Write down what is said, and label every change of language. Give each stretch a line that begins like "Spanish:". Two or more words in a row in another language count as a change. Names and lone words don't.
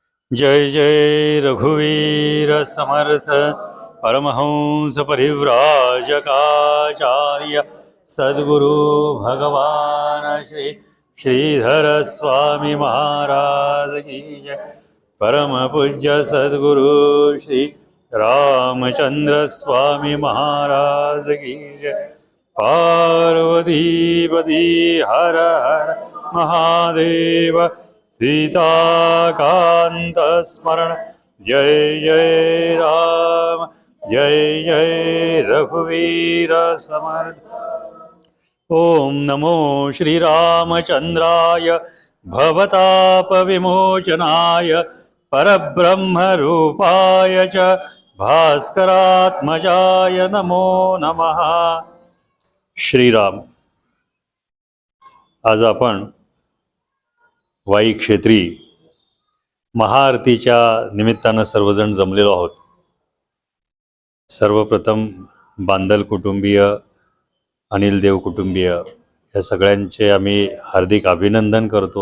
Marathi: जय जय रघुवीर समर्थ परमहंस परिव्राजकाचार्य सद्गुरु भगवान श्री श्रीधर स्वामी महाराज की जय। परम पूज्य सद्गुरु श्री रामचंद्र स्वामी महाराज की जय। पार्वती पति हर हर महादेव सीताकांत स्मरण जय जय राम जय जय रघुवीर समर्थ।
Sanskrit: ओम नमो श्रीरामचंद्राय भवताप विमोचनाय परब्रह्म रूपाय च भास्करात्मजाय नमो नमः।
Marathi: श्रीराम। आज आपण वाई क्षेत्री महाआरतीच्या निमित्तानं सर्वजण जमलेलो आहोत। सर्वप्रथम बांदल कुटुंबीय, अनिल देव कुटुंबीय या सगळ्यांचे आम्ही हार्दिक अभिनंदन करतो।